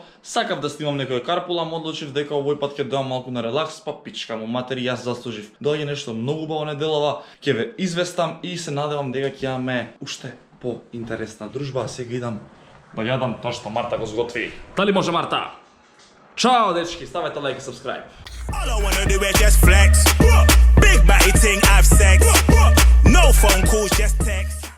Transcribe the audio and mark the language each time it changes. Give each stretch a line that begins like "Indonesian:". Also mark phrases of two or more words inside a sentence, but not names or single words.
Macedonian: Сакав да снимам некоја карпула, ама одлучив дека овој пат ќе доам малку на релакс, па пичка му матери, јас заслужив. Доаѓа нешто многу убаво неделава, ќе ве известам и се надевам дека ќе имаме уште по-интересна дружба. Сега идам Да јадам тоа што Марта го сготви. Дали може Марта? Чао дечки, ставете лайк и subscribe.
English: All I wanna do is just flex. Big batty ting, have sex. No phone calls, just text.